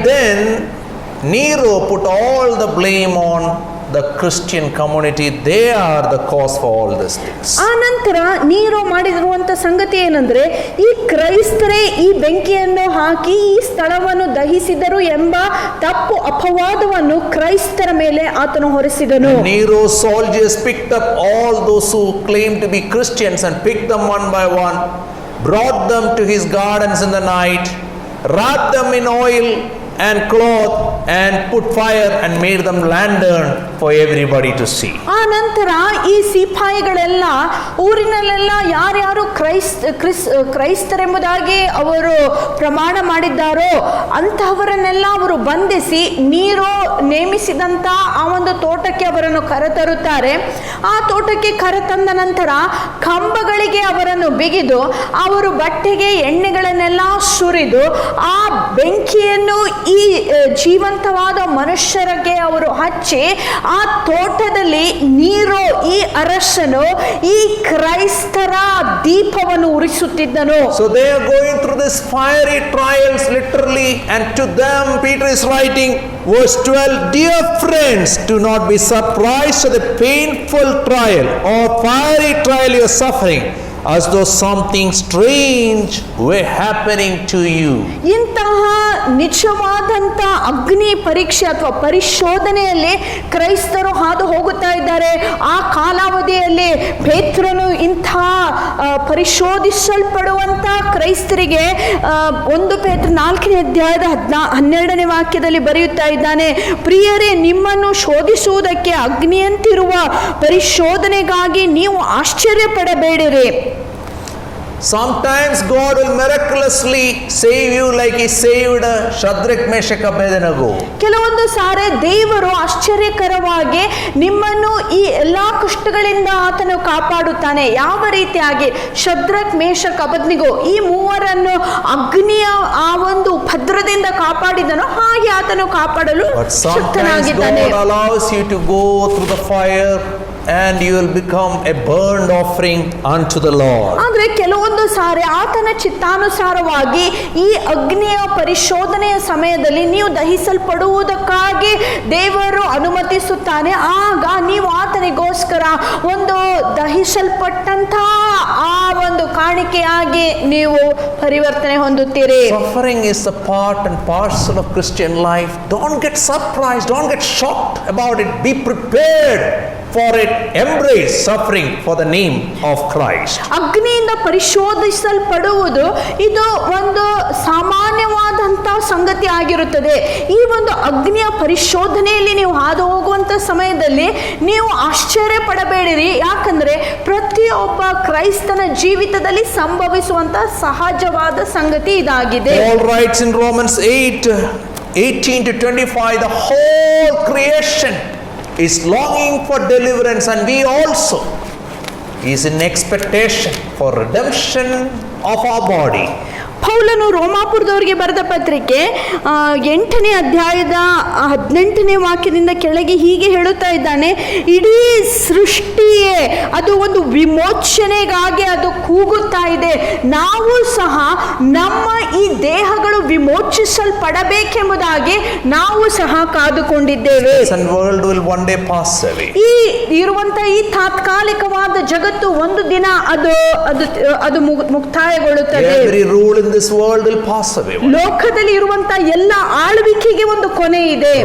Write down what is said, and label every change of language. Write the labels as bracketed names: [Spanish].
[English] Then Nero put all the blame on the Christian community. They are the cause for all these things. [Kannada] ಆ ನಂತರ ನೀರು ಮಾಡಿರುವಂತ ಸಂಗತಿ ಏನಂದ್ರೆ, ಈ ಕ್ರೈಸ್ತರೇ ಈ ಬೆಂಕಿಯನ್ನು ಹಾಕಿ ಈ ಸ್ಥಳವನ್ನು ದಹಿಸಿದರು ಎಂಬ ತಪ್ಪು ಅಪವಾದವನ್ನು ಕ್ರೈಸ್ತರ ಮೇಲೆ ಆತನು ಹೊರಿಸಿದನು. [English] Nero's soldiers picked up all those who claimed to be Christians and picked them one by one, brought them to his gardens in the night, wrapped them in oil and cloth and put fire and made them lantern for everybody to see. [Kannada] ಆ ನಂತರ ಈ ಸಿಪಾಯಿಗಳೆಲ್ಲ ಊರಿನಲ್ಲೆಲ್ಲ ಯಾರ್ಯಾರು ಕ್ರೈಸ್ತರೆಂಬುದಾಗಿ ಅವರು ಪ್ರಮಾಣ ಮಾಡಿದ್ದಾರೋ ಅಂತಹವರನ್ನೆಲ್ಲ ಅವರು ಬಂಧಿಸಿ ನೀರು ನೇಮಿಸಿದಂತ ಆ ಒಂದು ತೋಟಕ್ಕೆ ಅವರನ್ನು ಕರೆತರುತ್ತಾರೆ. ಆ ತೋಟಕ್ಕೆ ಕರೆತಂದ ನಂತರ ಕಂಬಗಳಿಗೆ ಅವರನ್ನು ಬಿಗಿದು ಅವರು ಬಟ್ಟೆಗೆ ಎಣ್ಣೆಗಳನ್ನೆಲ್ಲ ಸುರಿದು ಆ ಬೆಂಕಿಯನ್ನು ಈ ಜೀವಂತವಾದ ಮನುಷ್ಯರಿಗೆ ಅವರು ಹಚ್ಚಿ ಆ ತೋಟದಲ್ಲಿ ನೀರು ಈ ಅರಸನು ಈ ಕ್ರೈಸ್ತರ ದೀಪವನ್ನು ಉರಿಸುತ್ತಿದ್ದನು. [English] So they are going through this fiery trials literally, and to them Peter is writing verse 12, dear friends, do not be surprised at the painful trial or fiery trial you are suffering, as though something strange were happening to you. [Kannada] ಇಂತಹ ನಿಜವಾದಂಥ ಅಗ್ನಿ ಪರೀಕ್ಷೆ ಅಥವಾ ಪರಿಶೋಧನೆಯಲ್ಲಿ ಕ್ರೈಸ್ತರು ಹಾದು ಹೋಗುತ್ತಾ ಇದ್ದಾರೆ. ಆ ಕಾಲಾವಧಿಯಲ್ಲಿ ಪೇತ್ರನು ಇಂಥ ಪರಿಶೋಧಿಸಲ್ಪಡುವಂಥ ಕ್ರೈಸ್ತರಿಗೆ 1 ಪೇತ್ರ 4ನೇ ಅಧ್ಯಾಯದ 12ನೇ ವಾಕ್ಯದಲ್ಲಿ ಬರೆಯುತ್ತಾ ಇದ್ದಾನೆ, ಪ್ರಿಯರೇ, ನಿಮ್ಮನ್ನು ಶೋಧಿಸುವುದಕ್ಕೆ ಅಗ್ನಿಯಂತಿರುವ ಪರಿಶೋಧನೆಗಾಗಿ ನೀವು ಆಶ್ಚರ್ಯಪಡಬೇಡಿರಿ. [English] Sometimes God will miraculously save you like he saved Shadrach, Meshach, Abednego. [Kannada] ಕೆಲವೊಂದು ಸಾರಿ ದೇವರು ಆಶ್ಚರ್ಯಕರವಾಗಿ ನಿಮ್ಮನ್ನು ಈ ಎಲ್ಲಾ ಕಷ್ಟಗಳಿಂದ ಆತನು ಕಾಪಾಡುತ್ತಾನೆ. ಯಾವ ರೀತಿಯಾಗಿ ಶದ್ರಕ್, ಮೇಷಕ್, ಅಬದ್ನಿಗೋ ಈ ಮೂವರನ್ನು ಅಗ್ನಿಯ ಆ ಒಂದು ಭದ್ರದಿಂದ ಕಾಪಾಡಿದನೋ ಹಾಗೆ ಆತನು ಕಾಪಾಡಲು ಶಕ್ತನಾಗಿದ್ದಾನೆ. [English] God allows you to go through the fire and you will become a burnt offering unto the Lord. [Kannada] ಆದರೆ ಕೆಲವೊಂದು ಸಾರಿ ಆತನ ಚಿತ್ತಾನುಸಾರವಾಗಿ ಈ ಅಗ್ನಿಯ ಪರಿಶೋಧನೆಯ ಸಮಯದಲ್ಲಿ ನೀವು ದಹಿಸಲ್ಪಡುವುದಕ್ಕಾಗಿ ದೇವರು ಅನುಮತಿಸುತ್ತಾನೆ. ಆಗ ನೀವು ಆತನಿಗೋಸ್ಕರ ಒಂದು ದಹಿಸಲ್ಪಟ್ಟಂತ ಆ ಒಂದು ಕಾಣಿಕೆಯಾಗಿ ನೀವು ಪರಿವರ್ತನೆ ಹೊಂದುತ್ತೀರಿ. [English] Suffering is a part and parcel of Christian life. Don't get surprised, don't get shocked about it. Be prepared for it. Embrace suffering for the name of Christ. [Kannada] ಅಗ್ನಿಯಿಂದ ಪರಿಶೋಧಿಸಲ್ಪಡುವುದು ಇದು ಒಂದು ಸಾಮಾನ್ಯವಾದಂಥ ಸಂಗತಿ ಆಗಿರುತ್ತದೆ. ಈ ಒಂದು ಅಗ್ನಿಯ ಪರಿಶೋಧನೆಯಲ್ಲಿ ನೀವು ಹಾದು ಹೋಗುವಂಥ ಸಮಯದಲ್ಲಿ ನೀವು ಆಶ್ಚರ್ಯ ಪಡಬೇಡಿರಿ. ಯಾಕಂದ್ರೆ ಪ್ರತಿಯೊಬ್ಬ ಕ್ರೈಸ್ತನ ಜೀವಿತದಲ್ಲಿ ಸಂಭವಿಸುವಂಥ ಸಹಜವಾದ ಸಂಗತಿ ಇದಾಗಿದೆ. [English] Paul writes in Romans 8:18-25, the whole creation is longing for deliverance, and we also, is in expectation for redemption of our body. [Kannada] ಪೌಲನು ರೋಮಾಪುರದವರಿಗೆ ಬರೆದ ಪತ್ರಿಕೆ 8ನೇ ಅಧ್ಯಾಯದ 18ನೇ ವಾಕ್ಯದಿಂದ ಕೆಳಗೆ ಹೀಗೆ ಹೇಳುತ್ತಾ ಇದ್ದಾನೆ, ಇಡೀ ಸೃಷ್ಟಿಯೇ ಅದು ಒಂದು ವಿಮೋಚನೆಗಾಗಿ ಅದು ಕೂಗುತ್ತಾ ಇದೆ. ನಾವು ಸಹ ನಮ್ಮ ಈ ದೇಹಗಳು ವಿಮೋಚಿಸಲ್ಪಡಬೇಕೆಂಬುದಾಗಿ ನಾವು ಸಹ ಕಾದುಕೊಂಡಿದ್ದೇವೆ. [English] World will one day pass away. [Kannada] ಈ ಇರುವಂತಹ ಈ ತಾತ್ಕಾಲಿಕವಾದ ಜಗತ್ತು ಒಂದು ದಿನ ಅದು ಮುಕ್ತಾಯಗೊಳ್ಳುತ್ತದೆ. [English] Every rule in this world will pass away. [Kannada] ಲೋಕದಲ್ಲಿ ಇರುವಂತಹ ಎಲ್ಲ ಆಳ್ವಿಕೆಗೆ ಒಂದು ಕೊನೆ ಇದೆ.